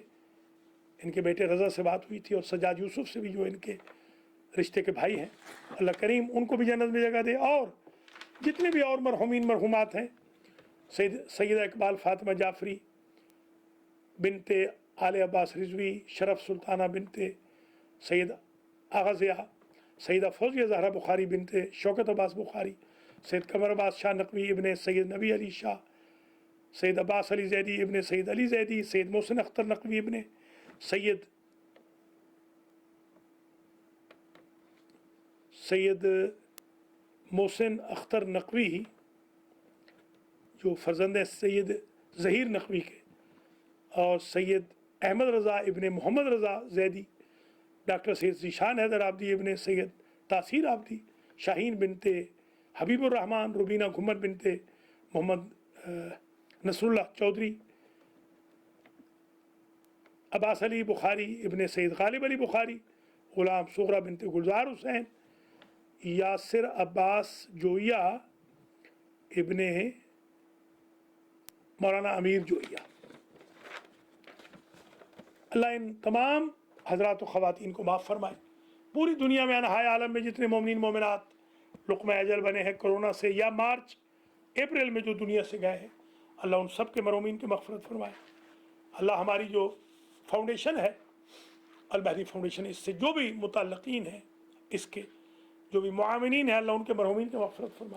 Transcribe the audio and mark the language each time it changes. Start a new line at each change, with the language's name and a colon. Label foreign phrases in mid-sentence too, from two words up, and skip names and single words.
Urdu: ان کے بیٹے رضا سے بات ہوئی تھی، اور سجاد یوسف سے بھی، جو ان کے رشتے کے بھائی ہیں، اللہ کریم ان کو بھی جنت میں جگہ دے. اور جتنے بھی اور مرحومین مرحومات ہیں، سیدہ اقبال فاطمہ جعفری بنت آل عباس رضوی، شرف سلطانہ بنت سید آغازیہ، سیدہ فوزیہ زہرا بخاری بنت شوکت عباس بخاری، سید قمر عباس شاہ نقوی ابن سید نبی علی شاہ، سید عباس علی زیدی ابن سید علی زیدی، سید محسن اختر نقوی ابن सैयद नबी अली शाह, सैयद अब्बास अली ज़ैदी इब्ने सैयद अली ज़ैदी, सैयद मोहसिन अख्तर नकवी इब्ने سید محسن اختر نقوی، جو فرزند سید ظہیر نقوی کے، اور سید احمد رضا ابن محمد رضا زیدی، ڈاکٹر سید ذیشان حیدر عابدی ابن سید تاثیر عابدی، شاہین بنت حبیب الرحمٰن، روبینہ گھمر بنت محمد نصراللہ چودھری, عباس علی بخاری ابن سید غالب علی بخاری، غلام صغریٰ بنت گلزار حسین، یاسر عباس جویا ابن مولانا امیر جویا. اللہ ان تمام حضرات و خواتین کو معاف فرمائے. پوری دنیا میں انحائے عالم میں جتنے مومنین مومنات لقمۂ اجل بنے ہیں کورونا سے، یا مارچ اپریل میں جو دنیا سے گئے ہیں، اللہ ان سب کے مرحومین کی مغفرت فرمائے. اللہ ہماری جو فاؤنڈیشن ہے المہدی فاؤنڈیشن، اس سے جو بھی متعلقین ہیں، اس کے جو بھی معاونین ہیں، اللہ ان کے مرحومین کی مغفرت فرمائے.